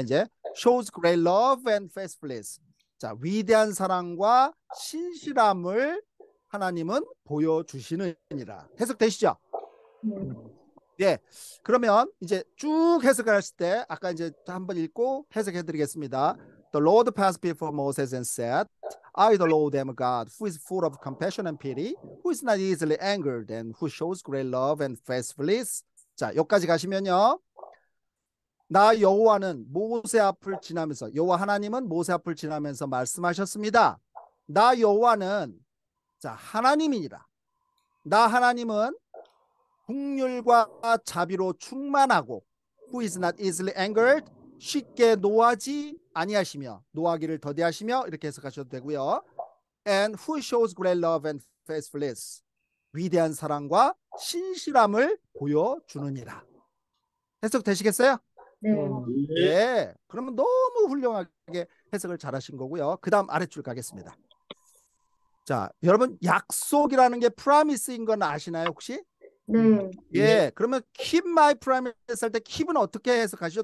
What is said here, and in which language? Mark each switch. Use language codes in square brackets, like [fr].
[en] 이제 shows great love and faithfulness. [ko] 자, 위대한 사랑과 신실함을 하나님은 보여주시느니라. 해석되시죠? 네. 예. 그러면 이제 쭉 해석을 하실 때 아까 이제 한번 읽고 해석해 드리겠습니다. [en] The Lord passed before Moses and said, I, the Lord, am a God who is full of compassion and pity, who is not easily angered, and who shows great love and faithfulness. [ko] 자, 여기까지 가시면요. 나 여호와는 모세 앞을 지나면서 여호와 하나님은 모세 앞을 지나면서 말씀하셨습니다. 나 여호와는 자 하나님이니라. 나 하나님은 긍휼과 자비로 충만하고 [en] who is not easily angered [ko] 쉽게 노하지 아니하시며 노하기를 더디하시며 이렇게 해석하셔도 되고요. [en] And who shows great love and faithfulness [ko] 위대한 사랑과 신실함을 보여주느니라. 해석되시겠어요? 네. 예. 그러면 너무 훌륭하게 해석을 잘하신 거고요. 그 다음 아래줄 가겠습니다. 자, 여러분 약속이라는 게 promise인 건 아시나요 혹시? 네. 예. 그러면 [en] keep my promise [ko] 할 때 keep은 어떻게 해석하시죠?